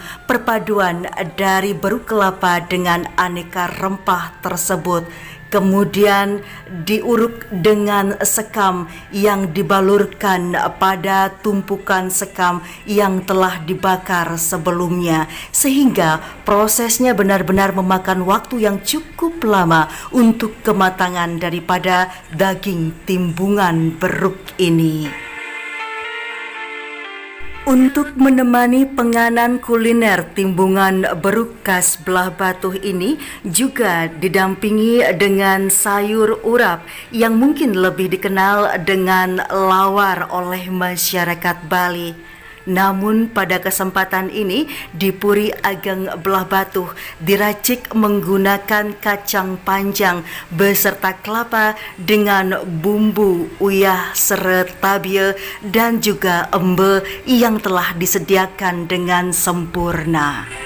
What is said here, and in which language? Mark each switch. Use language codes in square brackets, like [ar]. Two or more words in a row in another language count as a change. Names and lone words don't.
[id] Perpaduan dari beruk kelapa dengan aneka rempah tersebut kemudian diuruk dengan sekam yang dibalurkan pada tumpukan sekam yang telah dibakar sebelumnya, sehingga prosesnya benar-benar memakan waktu yang cukup lama untuk kematangan daripada daging timbungan beruk ini. Untuk menemani penganan kuliner timbungan beruk khas Belah Batuh ini juga didampingi dengan sayur urap yang mungkin lebih dikenal dengan lawar oleh masyarakat Bali. Namun pada kesempatan ini di Puri Ageng Belah Batuh diracik menggunakan kacang panjang beserta kelapa dengan bumbu [ban] uyah seret tabie [id] dan juga embe yang telah disediakan dengan sempurna.